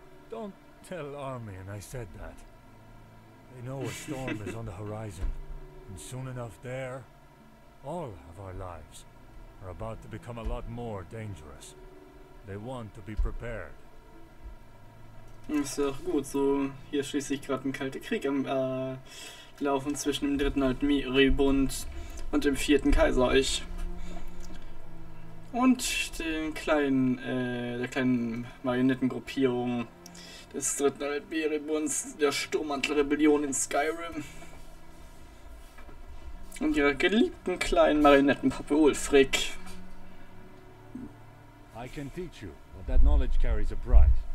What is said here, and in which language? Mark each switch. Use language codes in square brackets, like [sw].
[en] Don't tell Armian I said that. They know a storm is on the horizon, and soon enough there, all of our lives are about to become a lot more dangerous. They want to be prepared. [de] Ist ja auch gut, so hier schließlich gerade ein kalter Krieg am Laufen zwischen dem dritten Altmeeribund und dem vierten Kaiserreich. Und den kleinen, der kleinen Marionettengruppierung des dritten Altmeeribunds, der Sturmmantelrebellion in Skyrim. Und ihrer geliebten kleinen Marionettenpuppe Ulfric. [en] I can teach you, but that knowledge carries a price.